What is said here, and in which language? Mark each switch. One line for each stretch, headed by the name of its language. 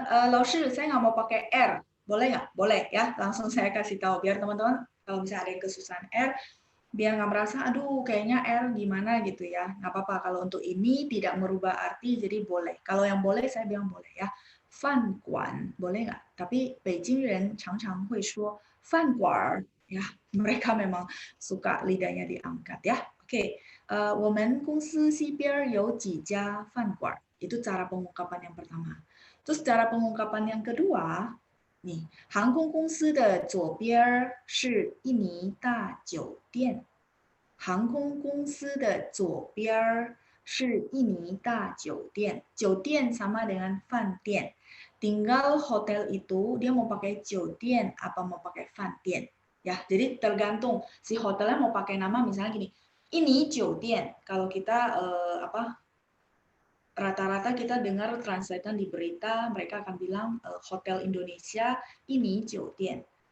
Indonesian: 老师, saya nggak mau pakai R. Boleh nggak? Boleh ya. Langsung saya kasih tahu. Biar teman-teman, kalau misalnya ada yang kesusahan R, biar nggak merasa, aduh kayaknya R gimana gitu ya. Nggak apa-apa. Kalau untuk ini tidak merubah arti, jadi boleh. Kalau yang boleh, saya bilang boleh ya. 饭馆, boleh nggak? Tapi
Chinese: Beijing人常常会说饭馆.
Indonesian: Ya, mereka memang suka lidahnya diangkat ya. Oke.
Chinese: 我们公司西边有几家饭馆.
Indonesian: Itu cara pengungkapan yang pertama. Terus cara pengungkapan yang kedua, nih,
Chinese: 航空公司的左边是印尼大酒店. 航空公司的左边是印尼大酒店.
Indonesian: 酒店 sama dengan 饭店. Tinggal hotel itu dia mau pakai 酒店 apa mau pakai 饭店. Ya, jadi tergantung si hotelnya mau pakai nama misalnya gini. Ini 酒店, kalau kita rata-rata kita dengar translatean di berita, mereka akan bilang Hotel Indonesia, ini 酒店.